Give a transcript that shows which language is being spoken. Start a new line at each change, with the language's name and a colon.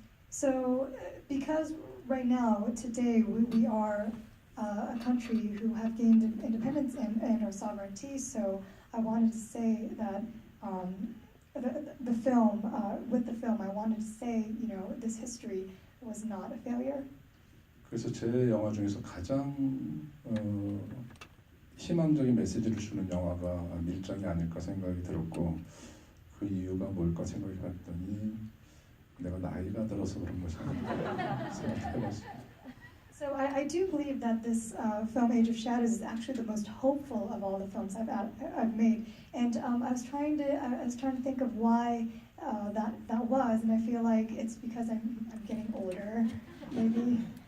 English: So because right now, today, we are a country who have gained independence and our sovereignty, so I wanted to say that the film, with the film, I wanted to say, this history was not a failure.
Korean: 그래서 제 영화 중에서 가장 희망적인 메시지를 주는 영화가 밀장이 아닐까 생각이 들었고 그 이유가 뭘까 생각해봤더니 내가 나이가 들어서 그런 것이 아닐까 생각해봤습니다.
English: So I do believe that this film, Age of Shadows, is actually the most hopeful of all the films I've made, and I was trying to think of why that was, and I feel like it's because I'm getting older, maybe.